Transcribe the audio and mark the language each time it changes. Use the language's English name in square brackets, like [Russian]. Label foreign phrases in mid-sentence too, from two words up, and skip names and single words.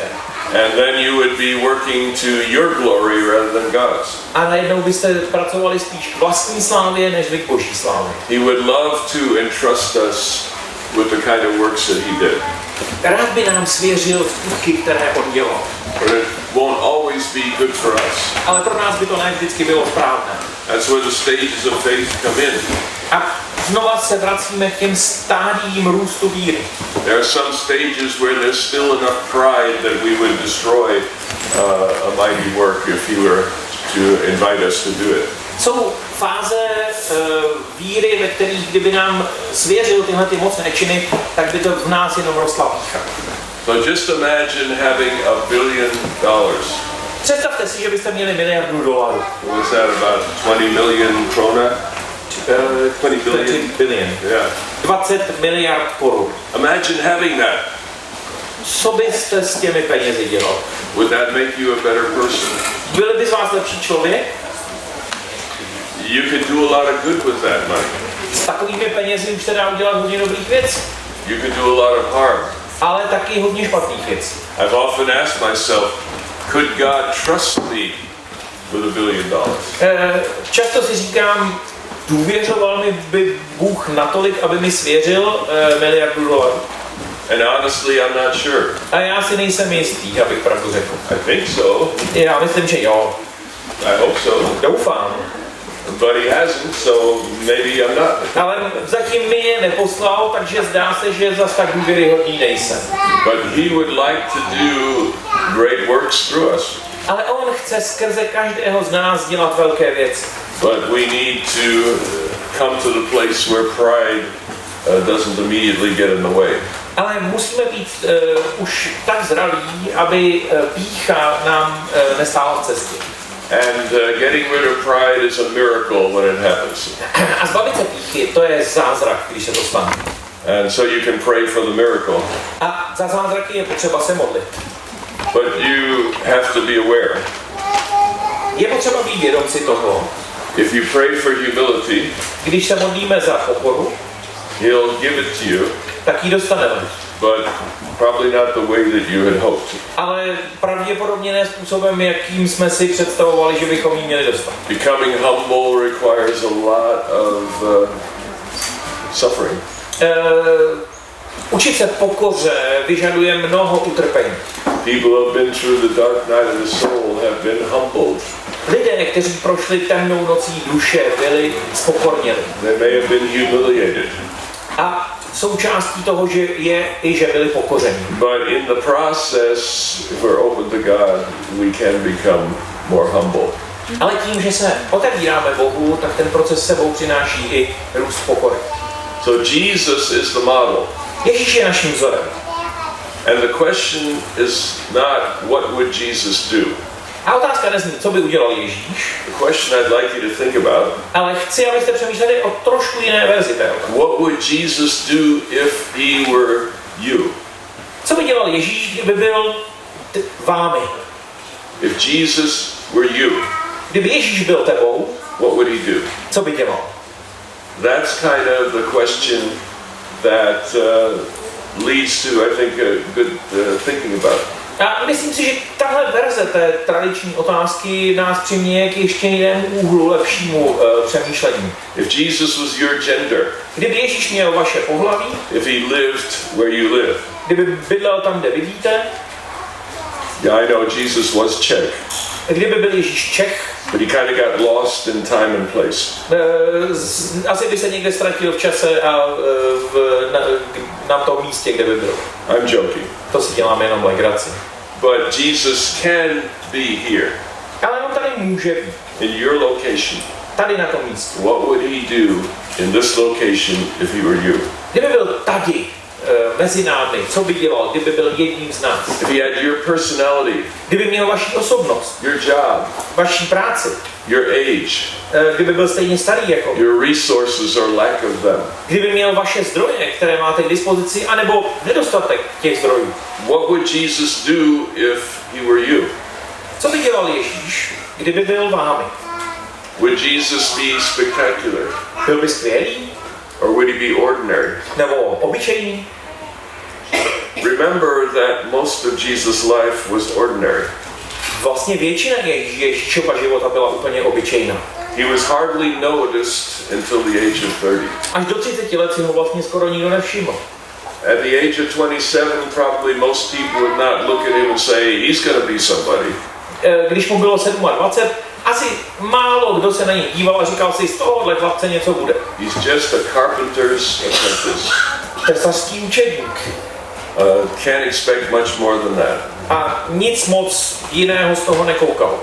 [English] And then you would be working to your glory rather than God's. [Czech] A najednou byste pracovali spíš k vlastní slávě, než k boží slávě. [English] He would love to entrust us with the kind of works that he did. [Czech] Rád by nám svěřil skutky, které on dělal. [English] But it won't always be good for us. [Czech] Ale pro nás by to ne vždycky bylo správné. [English] That's where the stages of faith come in. [Czech] A znova se vracíme k těm stádiím růstu víry. [English] There are some stages where there's still enough pride that we would destroy a mighty work if he were to invite us to do it. [Czech] Jsou fáze víry, ve kterých kdyby nám svěřil tyhle ty mocné činy, tak by to v nás jenom rostla pýcha. [English] So just imagine having $1 billion. [Czech] Představte si, že byste měli $1 miliardu. [English] Was that about 20 million krona? 20 billion. 20 billion. Yeah. [Czech] 20 miliard korun. [English] Imagine having that. [Czech] Co byste s těmi penězi dělal? [English] Would that make you a better person? [Czech] Byl by z vás lepší člověk? [English] You could do a lot of good with that money. [Czech] S takovými penězi už se dá udělat hodně dobrých věcí, [English] You could do a lot of harm. [Czech] ale taky hodně špatných věcí. [English] I've often asked myself, could God trust me with $1 billion? [Czech] Často si říkám, důvěřoval mi by Bůh natolik, aby mi svěřil $1 miliardu. [English] And honestly, I'm not sure. [Czech] A já si nejsem jistý, abych pravdu řekl. [English] I think so. [Czech] Já myslím, že jo. [English] I hope so. [Czech] Doufám. [English] But he hasn't, so maybe I'm not. [Czech] Ale zatím mi je neposlal, takže zdá se, že zas tak důvěryhodný nejsem. [English] But he would like to do great works through us. [Czech] Ale on chce skrze každého z nás dělat velké věci. [English] But we need to come to the place where pride doesn't immediately get in the way. [Czech] Ale musíme být už tak zralí, aby pýcha nám nestála v cestě. [English] And getting rid of pride is a miracle when it happens. [Czech] A zbavit se pýchy, to je zázrak, když se to stane. [English] And so you can pray for the miracle. [Czech] A za zázraky je potřeba se modlit. [English] But you have to be aware. [Czech] Je potřeba být vědom si toho, [English] If you pray for humility, [Czech] když se modlíme za pokoru, [English] he'll give it to you, [Czech] tak ji dostaneme. [English] but probably not the way that you had hoped. [Czech] Ale pravděpodobně ne způsobem, jakým jsme si představovali, že bychom ji měli dostat. [English] Becoming humble requires a lot of suffering. [Czech] Učit se pokoře vyžaduje mnoho utrpení. [English] People who have been through the dark night of the soul have been humbled. [Czech] Lidé, kteří prošli temnou nocí duše, byli spokorněni. [English] They may have been humiliated. [Czech] A součástí toho, že je i že byli pokořeni. [English] But in the process, if we're open to God, we can become more humble. [Czech] Ale tím, že se otevíráme Bohu, tak ten proces sebou přináší i růst pokory. [English] So Jesus is the model. [Czech] Ježíš je naším vzorem. [English] And the question is not what would Jesus do? [Czech] A otázka nezní, co by udělal Ježíš, [English] The question I'd like you to think about, [Czech] ale chci, abyste přemýšleli o trošku jiné verzi té otázky. [English] what would Jesus do if he were you? [Czech] Co by dělal Ježíš, kdyby byl vámi? [English] If Jesus were you, [Czech] Kdyby Ježíš byl tebou, [English] what would he do? [Czech] co by dělal? [English] That's kind of the question that leads to, I think, a good thinking about. [Czech] A myslím si, že tahle verze té tradiční otázky nás přiměje k ještě jinému úhlu, lepšímu přemýšlení. [English] If Jesus was your gender, [Czech] Kdyby Ježíš měl vaše pohlaví, [English] if he lived where you live, [Czech] kdyby bydlel tam, kde bydlíte, [English] yeah, I know Jesus was Czech, [Czech] kdyby byl Ježíš Čech, [English] but he kind of got lost in time and place. [Czech] asi by se někde ztratil v čase a na tom místě, kde by byl. [English] I'm joking. [Czech] To si děláme jenom legraci. [English] But Jesus can be here [Czech] Ale on tady může být, [English] in your location. [Czech] tady na tom místě. [English] What would he do in this location if he were you? [Czech] Kdyby byl tady, mezi námi, co by dělal, kdyby byl jedním z nás? [English] If he had your personality, [Czech] Kdyby měl vaši osobnost, [English] your job, [Czech] vaší práci, [English] your age, [Czech] kdyby byl stejně starý jako vy, [English] your resources or lack of them, [Czech] kdyby měl vaše zdroje, které máte k dispozici, anebo nedostatek těch zdrojů. [English] what would Jesus do if he were you? [Czech] Co by dělal Ježíš, kdyby byl vámi? [English] Would Jesus be spectacular? [Czech] Byl by skvělý? [English] Or would he be ordinary? [Czech] Nebo obyčejný? [English] Remember that most of Jesus' life was ordinary. [Czech] Vlastně většina Ježíšova života byla úplně obyčejná. [English] He was hardly noticed until the age of 30. [Czech] Až do 30 let si ho vlastně skoro nikdo nevšiml. [English] At the age of 27, probably most people would not look at him and say, he's going to be somebody. [Czech] Když mu bylo 27, asi málo kdo se na něj díval a říkal si, z tohohle chlapce něco bude. [English] He's just a carpenter's apprentice. [Czech] Tesařský učedník. [English] Can't expect much more than that. [Czech] A nic moc jiného z toho nekoukal.